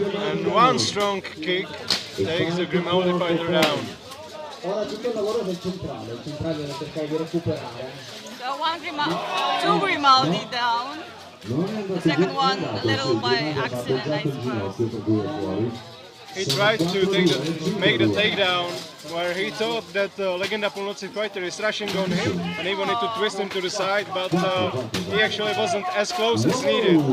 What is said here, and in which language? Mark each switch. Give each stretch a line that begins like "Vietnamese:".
English: And one strong kick takes the Grimaldi fighter down.
Italian: Ora tutto il lavoro del centrale, il centrale deve cercare di recuperare.
English: So two Grimaldi down. The second one a little by accident, I suppose. He tried to make the takedown where he thought that Legenda Polnocy fighter is rushing on him and he wanted to twist him to the side, but he actually wasn't as close as needed.